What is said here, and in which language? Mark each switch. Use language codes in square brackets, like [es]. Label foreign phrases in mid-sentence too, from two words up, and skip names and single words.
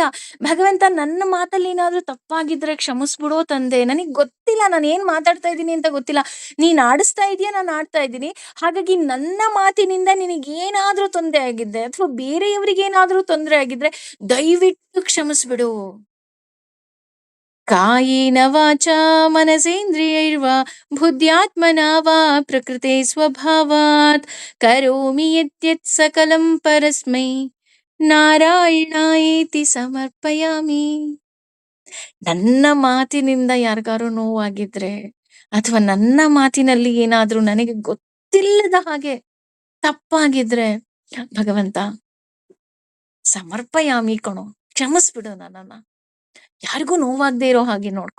[kn] ಭಗವಂತ ನನ್ನ ಮಾತಲ್ಲಿ ಏನಾದ್ರೂ ತಪ್ಪಾಗಿದ್ರೆ ಕ್ಷಮಿಸ್ಬಿಡೋ ತಂದೆ, ನನಗ್ ಗೊತ್ತಿಲ್ಲ, ನಾನು ಏನ್ ಮಾತಾಡ್ತಾ ಇದ್ದೀನಿ ಅಂತ ಗೊತ್ತಿಲ್ಲ, ನೀನ್ ಆಡಿಸ್ತಾ ಇದೀಯ, ನಾನು ಆಡ್ತಾ ಇದ್ದೀನಿ. ಹಾಗಾಗಿ ನನ್ನ ಮಾತಿನಿಂದ ನಿನಗೇನಾದ್ರೂ ತೊಂದರೆ ಆಗಿದ್ದೆ ಅಥವಾ ಬೇರೆಯವರಿಗೆ ಏನಾದ್ರೂ ತೊಂದರೆ ಆಗಿದ್ರೆ ದಯವಿಟ್ಟು ಕ್ಷಮಿಸ್ಬಿಡು. [sa] ಕಾಯೇನ ವಾಚಾ ಮನಸೇಂದ್ರಿಯೈರ್ವಾ ಬುದ್ಧ್ಯಾತ್ಮನಾ ವಾ ಪ್ರಕೃತೆ ಸ್ವಭಾವಾತ್ ಕರೋಮಿ ಯದ್ಯತ್ ಸಕಲಂ ಪರಸ್ಮೈ ನಾರಾಯಣಾಯೇತಿ ಸಮರ್ಪಯಾಮಿ. [kn] ನನ್ನ ಮಾತಿನಿಂದ ಯಾರಿಗಾರು ನೋವಾಗಿದ್ರೆ ಅಥವಾ ನನ್ನ ಮಾತಿನಲ್ಲಿ ಏನಾದ್ರೂ ನನಗೆ ಗೊತ್ತಿಲ್ಲದ ಹಾಗೆ ತಪ್ಪಾಗಿದ್ರೆ, ಭಗವಂತ ಸಮರ್ಪಯಾಮಿ ಕಣೋ, ಕ್ಷಮಿಸ್ಬಿಡು ನನ್ನನ್ನ, ಯಾರಿಗೂ ನೋವಾಗದೆ ಇರೋ ಹಾಗೆ ನೋಡ್ಕೊ.